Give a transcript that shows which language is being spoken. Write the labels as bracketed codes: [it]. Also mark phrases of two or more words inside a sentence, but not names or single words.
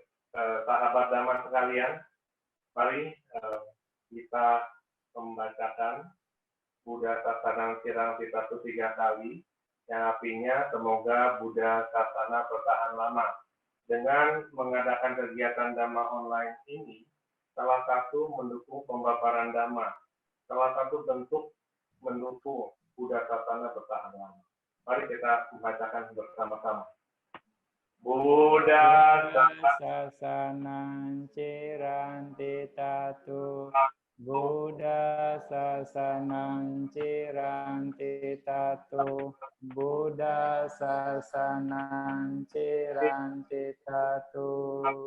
[id] Sahabat Dhamma sekalian, mari kita membacakan [pi] Buddha Sasanang Cirang Citatu [id] 3 kali, yang artinya semoga Buddha Sasana bertahan lama. Dengan mengadakan kegiatan Dhamma online ini, salah satu mendukung pemaparan Dhamma, salah satu bentuk mendukung Buddha Sasana bertahan lama. Mari kita membacakan bersama-sama. [pi] Buddha Sasanang Cirang Citatu, Buddha Sasanang Cirang Citatu, Buddha Sasanang Cirang Citatu.